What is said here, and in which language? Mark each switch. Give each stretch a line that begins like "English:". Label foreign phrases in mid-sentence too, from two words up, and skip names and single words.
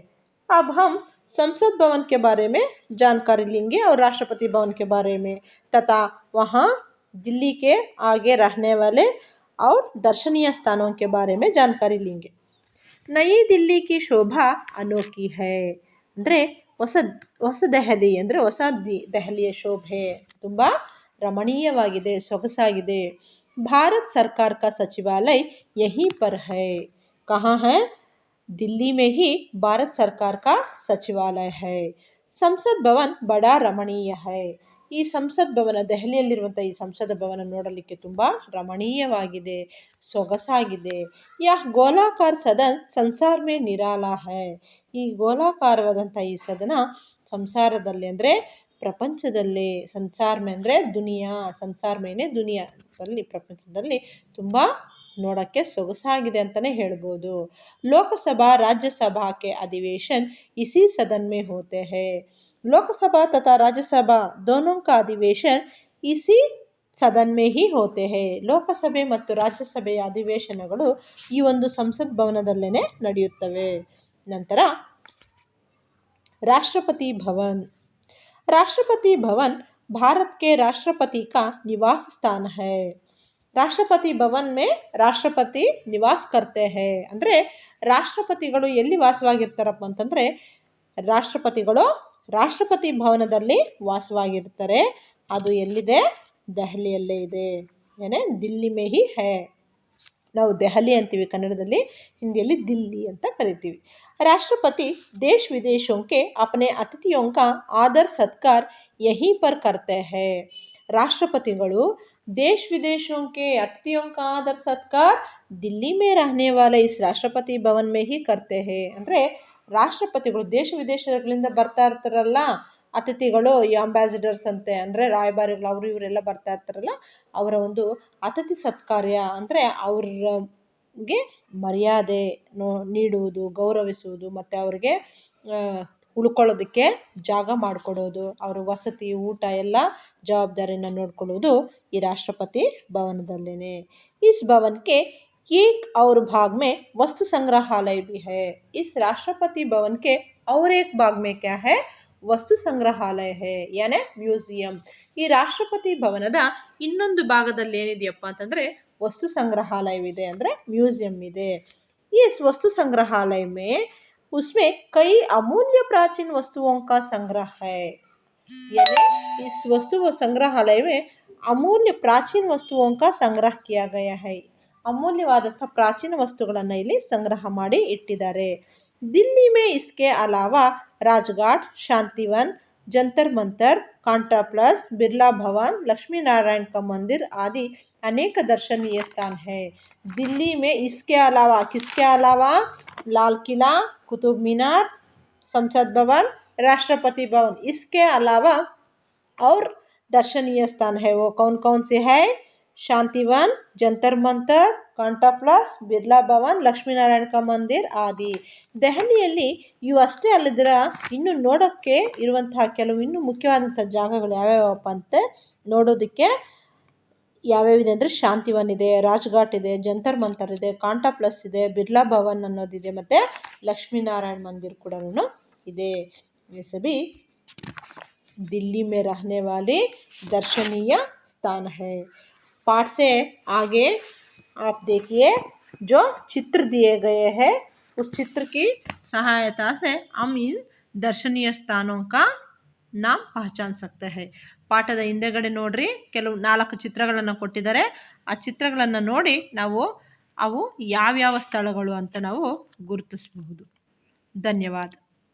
Hindi: अब हम संसद भवन के बारे में जानकारी लेंगे और राष्ट्रपति भवन के बारे में तथा वहाँ दिल्ली के आगे रहने वाले और दर्शनीय स्थानों के बारे में जानकारी लेंगे। नई दिल्ली की शोभा अनोखी है
Kannada: ಅಂದರೆ ಹೊಸ ದೆಹಲಿ ಅಂದರೆ ಹೊಸ ದೆಹಲಿಯ ಶೋಭೆ ತುಂಬ ರಮಣೀಯವಾಗಿದೆ, ಸೊಗಸಾಗಿದೆ।
Hindi: भारत सरकार का सचिवालय यहीं पर है। कहाँ है? दिल्ली में ही भारत सरकार का सचिवालय है। संसद भवन बड़ा रमणीय है।
Kannada: ಈ ಸಂಸತ್ ಭವನ, ದೆಹಲಿಯಲ್ಲಿರುವಂಥ ಈ ಸಂಸದ ಭವನ ನೋಡಲಿಕ್ಕೆ ತುಂಬ ರಮಣೀಯವಾಗಿದೆ, ಸೊಗಸಾಗಿದೆ।
Hindi: यह गोलाकार सदन संसार में निराला है।
Kannada: ಈ ಗೋಲಾಕಾರವಾದಂಥ ಈ ಸದನ ಸಂಸಾರದಲ್ಲಿ ಅಂದರೆ ಪ್ರಪಂಚದಲ್ಲಿ,
Hindi: संसार में
Kannada: ಅಂದರೆ ದುನಿಯಾ,
Hindi: संसार मेने
Kannada: ದುನಿಯಾದಲ್ಲಿ, ಪ್ರಪಂಚದಲ್ಲಿ ತುಂಬ ನೋಡೋಕ್ಕೆ ಸೊಗಸಾಗಿದೆ ಅಂತಲೇ ಹೇಳ್ಬೋದು।
Hindi: लोकसभा राज्यसभा के अधिवेशन इसी सदन में होते हैं। लोकसभा तथा राज्यसभा दोनों का अधिवेशन इसी सदन में ही होते हैं।
Kannada: ಲೋಕಸಭೆ ಮತ್ತು ರಾಜ್ಯಸಭೆಯ ಅಧಿವೇಶನಗಳು ಈ ಒಂದು ಸಂಸತ್ ಭವನದಲ್ಲೇ ನಡೆಯುತ್ತವೆ।
Hindi: ನಂತರ राष्ट्रपति भवन। राष्ट्रपति भवन भारत के राष्ट्रपति का निवास स्थान है। राष्ट्रपति भवन में राष्ट्रपति निवास करते हैं
Kannada: ಅಂದರೆ ರಾಷ್ಟ್ರಪತಿಗಳು ಎಲ್ಲಿ ವಾಸವಾಗಿರ್ತಾರಪ್ಪ ಅಂತಂದರೆ ರಾಷ್ಟ್ರಪತಿಗಳು ರಾಷ್ಟ್ರಪತಿ ಭವನದಲ್ಲಿ ವಾಸವಾಗಿರ್ತಾರೆ। ಅದು ಎಲ್ಲಿದೆ? ದೆಹಲಿಯಲ್ಲೇ ಇದೆ। ಏನೇ
Hindi: दिल्ली में ही है।
Kannada: ನಾವು ದೆಹಲಿ ಅಂತೀವಿ ಕನ್ನಡದಲ್ಲಿ, ಹಿಂದಿಯಲ್ಲಿ ದಿಲ್ಲಿ ಅಂತ ಕರಿತೀವಿ।
Hindi: राष्ट्रपति देश विदेशों के अपने अतिथियों का आदर सत्कार यहीं पर करते हैं। राष्ट्रपतिಗಳು देश विदेशों के अतिथियों का आदर सत्कार दिल्ली में रहने वाले इस राष्ट्रपति भवन में ही करते हैं।
Kannada: ಅಂದರೆ ರಾಷ್ಟ್ರಪತಿಗಳು ದೇಶ ವಿದೇಶಗಳಿಂದ ಬರ್ತಾ ಇರ್ತಾರಲ್ಲ ಅತಿಥಿಗಳು, ಈ ಅಂಬಾಸಿಡರ್ಸ್ ಅಂತೆ ಅಂದರೆ ರಾಯಭಾರಿಗಳು, ಅವರು ಇವರೆಲ್ಲ ಬರ್ತಾ ಇರ್ತಾರಲ್ಲ, ಅವರ ಒಂದು ಅತಿಥಿ ಸತ್ಕಾರ್ಯ ಅಂದರೆ ಅವ್ರಿಗೆ ಮರ್ಯಾದೆ ನೀಡುವುದು, ಗೌರವಿಸುವುದು ಮತ್ತು ಅವ್ರಿಗೆ ಉಳ್ಕೊಳ್ಳೋದಕ್ಕೆ ಜಾಗ ಮಾಡಿಕೊಡೋದು, ಅವರ ವಸತಿ ಊಟ ಎಲ್ಲ ಜವಾಬ್ದಾರಿನ ನೋಡ್ಕೊಳ್ಳೋದು ಈ ರಾಷ್ಟ್ರಪತಿ ಭವನದಲ್ಲೇ।
Hindi: इस भवन के एक और भाग में वस्तु संग्रहालय भी है। इस राष्ट्रपति भवन के और एक भाग में क्या है? वस्तु संग्रहालय है यानी ಮ್ಯೂಸಿಯಂ।
Kannada: ಈ ರಾಷ್ಟ್ರಪತಿ ಭವನದ ಇನ್ನೊಂದು ಭಾಗದಲ್ಲಿ ಏನಿದೆಯಪ್ಪ ಅಂತಂದರೆ ವಸ್ತು ಸಂಗ್ರಹಾಲಯವಿದೆ, ಅಂದರೆ ಮ್ಯೂಸಿಯಂ ಇದೆ।
Hindi: इस वस्तु संग्रहालय में उसमें कई अमूल्य प्राचीन वस्तुओं का संग्रह है। यानी इस वस्तु संग्रहालय में अमूल्य प्राचीन वस्तुओं का संग्रह किया गया है। ಅಮೂಲ್ಯವಾದಂಥ ಪ್ರಾಚೀನ ವಸ್ತುಗಳನ್ನು ಇಲ್ಲಿ ಸಂಗ್ರಹ ಮಾಡಿ ಇಟ್ಟಿದ್ದಾರೆ। दिल्ली में इसके अलावा राजघाट, शांतिवन, जंतर मंतर, कांटा प्लेस, बिरला भवन, लक्ष्मी नारायण का मंदिर आदि अनेक दर्शनीय स्थान है। दिल्ली में इसके अलावा, किसके अलावा? लाल किला, कुतुब मीनार, संसद भवन, राष्ट्रपति भवन। इसके अलावा और दर्शनीय स्थान है वो कौन से है? शांतिवन, जंतर मंतर, कांटा प्लस, बिरला भवन, लक्ष्मीनारायण मंदिर आदि.
Kannada: ದೆಹಲಿಯಲ್ಲಿ ಇವು ಅಷ್ಟೇ ಅಲ್ಲದಿರ ಇನ್ನು ನೋಡೋಕ್ಕೆ ಇರುವಂತಹ ಕೆಲವು ಇನ್ನೂ ಮುಖ್ಯವಾದಂಥ ಜಾಗಗಳು ಯಾವ್ಯಾವಪ್ಪ ಅಂತ ನೋಡೋದಕ್ಕೆ ಯಾವ್ಯಾವಿದೆ ಅಂದರೆ ಶಾಂತಿವನ್ ಇದೆ, ರಾಜ್ಘಾಟ್ ಇದೆ, ಜಂತರ್ ಮಂತರ್ ಇದೆ, ಕಾಂಟಾ ಪ್ಲಸ್ ಇದೆ, ಬಿರ್ಲಾ ಭವನ್ ಅನ್ನೋದಿದೆ, ಮತ್ತು ಲಕ್ಷ್ಮೀನಾರಾಯಣ ಮಂದಿರ್ ಕೂಡ ಇದೆ.
Hindi: ये सभी दिल्ली में रहने वाले दर्शनीय स्थान है। पाठ से आगे आप देखिए जो चित्र दिए गए हैं उस चित्र की सहायता से हम इन दर्शनीय स्थानों का नाम पहचान सकते हैं.
Kannada: ಪಾಠದ ಹಿಂದೆಗಡೆ ನೋಡ್ರಿ ಕೆಲವು 4 ಚಿತ್ರಗಳನ್ನು ಕೊಟ್ಟಿದ್ದಾರೆ. ಆ ಚಿತ್ರಗಳನ್ನು ನೋಡಿ ನಾವು ಅವು ಯಾವ್ಯಾವ ಸ್ಥಳಗಳು ಅಂತ ನಾವು ಗುರುತಿಸಬಹುದು. ಧನ್ಯವಾದ.